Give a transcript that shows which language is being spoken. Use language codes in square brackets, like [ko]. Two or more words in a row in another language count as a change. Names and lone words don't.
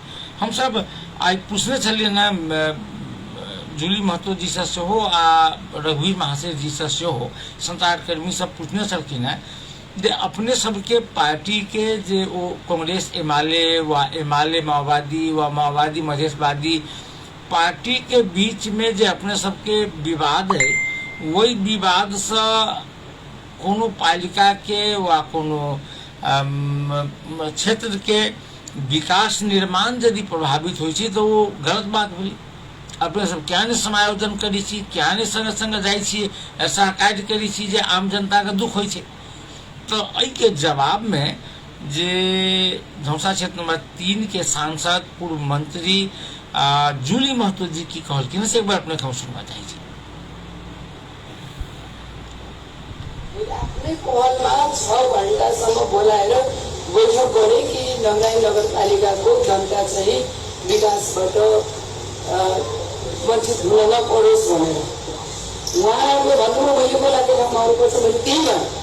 [mai] हम सब आइ पूछने छलियै ना जूली महतो जी से सेहो आ रघुवीर महाशय जी से सेहो, संचारकर्मी सब पूछने छलखिन है जे अपने सबके पार्टी के जे ओ कांग्रेस एमाले व एमाले माओवादी व माओवादी मधेशवादी पार्टी के बीच में जे अपने सबके विवाद है, वही विवाद से कोनो पालिका के व कोनो क्षेत्र के विकास निर्माण यदि प्रभावित होइ छै तो वो गलत बात भेलै। अपने सब क्या ने समायोजन करी छी, क्या ने संग संग जाइ छी, सहकार्य करी छी जे आम जनता के दुख होइ छै। तो एहि के जवाब में जे धौसा क्षेत्र नंबर 3 के सांसद पूर्व मंत्री जूली महतो जी की कहलखिन से एक बार अपने हम सुनवा चाहे छी। [ne] आफ्नै पहलमा 6 घण्टासम्म बोलाएर बैठक गरे कि नगराई नगरपालिकाको जनता चाहिँ विकासबाट वञ्चित हुन नपरोस् भनेर उहाँहरूले भन्नुभयो मैले बोलाएको ठाउँमा आउनुपर्छ, मैले त्यही भने